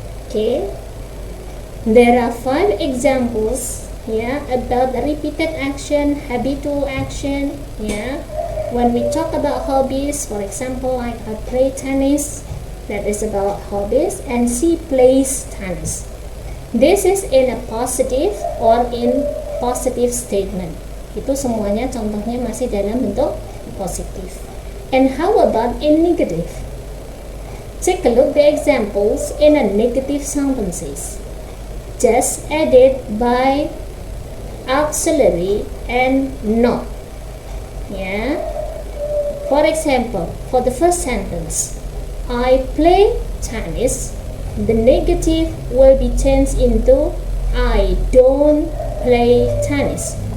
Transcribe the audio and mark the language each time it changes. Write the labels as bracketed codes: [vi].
[en] Okay, there are 5 examples, yeah, about the repeated action, habitual action, yeah. When we talk about hobbies, for example, like I play tennis, that is about hobbies, and she plays tennis. This is in a positive or in positive statement. [id] Itu semuanya contohnya masih dalam bentuk positif. [en] And how about in negative? Take a look the examples in a negative sentences. Just added by auxiliary and not. Yeah. For example, for the first sentence, I play tennis, the negative will be changed into I don't play tennis.